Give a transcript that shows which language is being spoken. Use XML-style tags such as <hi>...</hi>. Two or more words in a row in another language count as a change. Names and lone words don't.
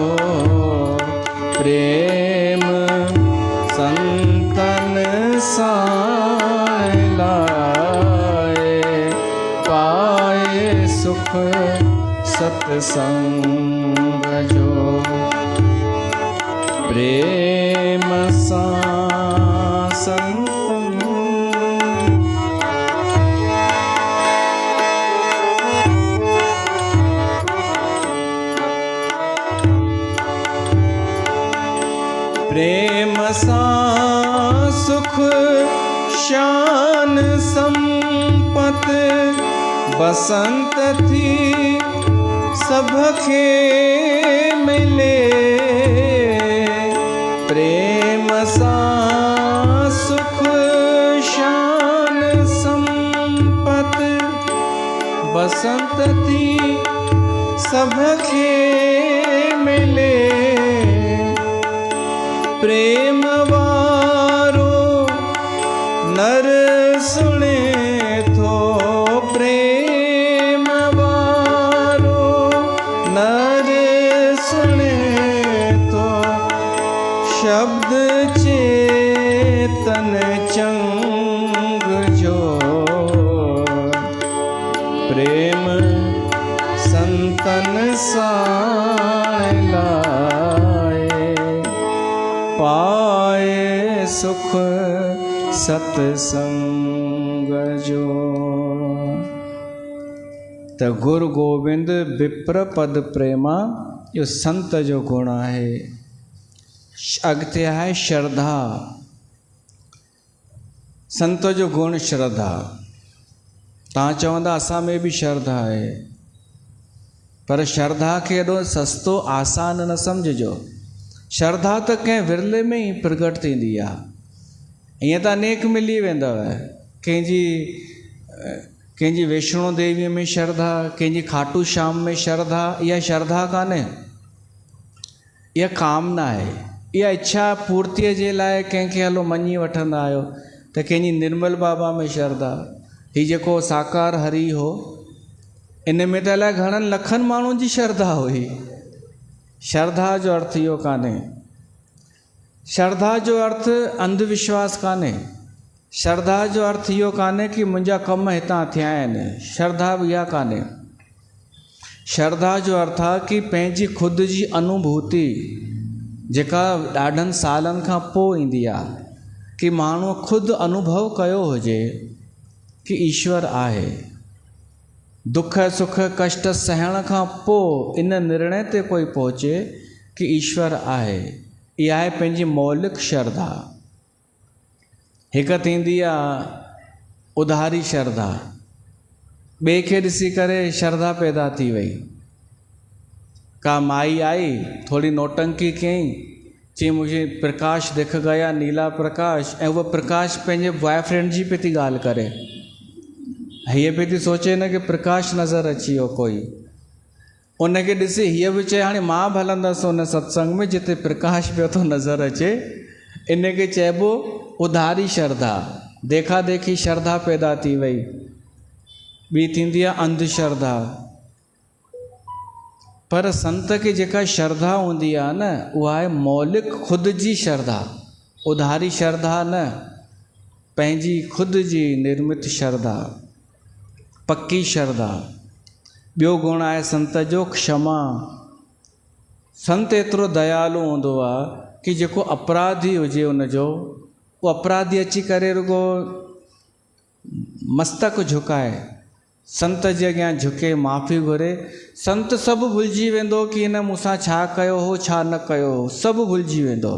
<sd>प्रेम संतन साण लाए, पाए सुख सतसंग जो। प्रेम सां संतन प्रेम सां सुख शान संपत बसंत थी सबखे मिले। प्रेम सां सुख शान संपत बसंत थी सबखे मिले। प्रेम वारो नर सुने थो, प्रेम वारो नर सुने थो, शब्द चेतन चंग जो। प्रेम संतन साण लाए, पाए सुख सतसंग जो। त गुरु गोविंद विप्र पद प्रेमा, इहो संत जो गुण आहे। अॻिते आहे श्रद्धा। संत जो गुण श्रद्धा। तव्हां चवंदा असां में बि श्रद्धा आहे, पर श्रद्धा खे एॾो सस्तो आसान न सम्झिजो। श्रद्धा त कंहिं विरले में ई प्रगट थींदी आहे। ईअं त अनेक मिली वेंदव, कंहिंजी वैष्णो देवीअ में श्रद्धा, कंहिंजी खाटू श्याम में श्रद्धा। इहा श्रद्धा कान्हे, इहा कामना आहे। इहा इच्छा पूर्तीअ जे लाइ कंहिंखे हलो मञी वठंदा आहियो। त कंहिंजी निर्मल बाबा में श्रद्धा, हीउ जेको साकार हरि हो, इन में त अलाए घणनि लखनि माण्हुनि जी श्रद्धा हुई। श्रद्धा जो अर्थ इहो कान्हे। श्रद्धा जो अर्थ अंधविश्वास कान्हे। श्रद्धा जो अर्थ इहो कान्हे कि मुंहिंजा कम हितां थिया आहिनि। श्रद्धा बि इहा कान्हे। श्रद्धा जो अर्थ आहे कि पंहिंजी ख़ुदि जी अनुभूति जेका ॾाढनि सालनि खां पोइ ईंदी आहे, कि माण्हू ख़ुदि अनुभव कयो हुजे कि ईश्वर आहे। दुख सुख कष्ट सहण खां पोइ इन निर्णय ते कोई पहुचे कि ईश्वर आहे। इहा आहे पंहिंजी मौलिक श्रद्धा। हिकु थींदी आहे उधारी श्रद्धा। ॿिए खे ॾिसी करे श्रद्धा पैदा थी वई। का माई आई, थोड़ी नौटंकी कयईं, चई</sd> <hi>मुझे प्रकाश दिख गया, नीला प्रकाश।</hi> <sd>ऐं उहा प्रकाश पंहिंजे बॉयफ्रेंड जी पे थी ॻाल्हि करे। हीअ पे थी सोचे न कि प्रकाश नज़र अची वियो कोई। उनखे ॾिसी हीअ बि चए हाणे मां बि हलंदसि उन सत्संग में जिते प्रकाश पियो थो नज़र अचे। इनखे चइबो उधारी श्रद्धा। देखा देखी श्रद्धा पैदा थी वई। ॿी थींदी आहे अंधश्रद्धा। पर संत खे जेका श्रद्धा हूंदी आहे न, उहा आहे मौलिक ख़ुदि जी श्रद्धा, उधारी श्रद्धा न, पंहिंजी ख़ुदि जी निर्मित श्रद्धा, पक्की श्रद्धा। ॿियो गुण आहे संत जो क्षमा। संत एतिरो दयालु हूंदो आहे कि जेको अपराधी हुजे उनजो, उहो अपराधी अची करे रुगो मस्तक झुकाए, संत जे अॻियां झुके, माफ़ी घुरे, संत सभु भुलिजी वेंदो कि हिन मूंसां छा कयो हो, छा न कयो हो, सभु भुलिजी वेंदो।</sd>